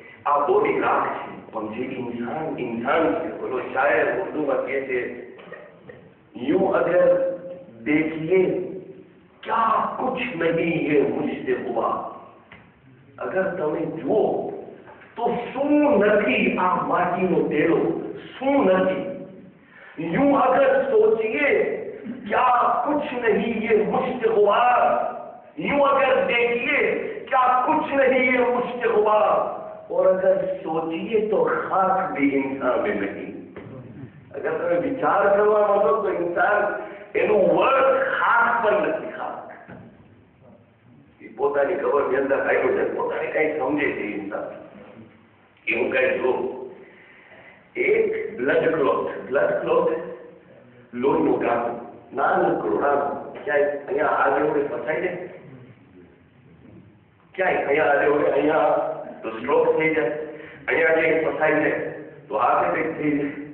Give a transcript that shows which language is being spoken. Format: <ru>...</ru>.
<gu>આ બોડી રાખ છે પણ જે ઇન્સાન છે બોલો શાયર ઉર્દૂમાં કહે છે</gu> <hi>यूं अगर देखिए क्या कुछ नहीं है मुझसे हुआ.</hi> <gu>अगर તમે જુઓ તો શું નથી આ માટીનો ટેડો, શું નથી.</gu> <hi>यूं अगर सोचिए क्या कुछ नहीं ये मुझसे हुआ. यूं अगर देखिए क्या कुछ नहीं ये मुझसे हुआ. और अगर सोचिए तो खाक भी इंसान में नहीं.</hi> <gu>अगर તમે વિચાર કરવા માંગો તો ઇન્સાન એનું વર્ક ખાસ પણ નથી. ખાસ એ પોતાની કબરની અંદર આવ્યો છે, પોતાને કઈ સમજે છે ઇન્સાન. એવું કઈ જો એક બ્લડ ક્લોટ લોહીનું ગાંઠ નાનકડું ક્યાંય અહીંયા આજે ઓળે ફસાઈ જાય, ક્યાંય અહીંયા આજે ઓળે અહીંયા તો સ્ટ્રોક થઈ જાય, અહીંયા જે ફસાઈ જાય તો હાર્ટ એટેક થઈ જાય.</gu>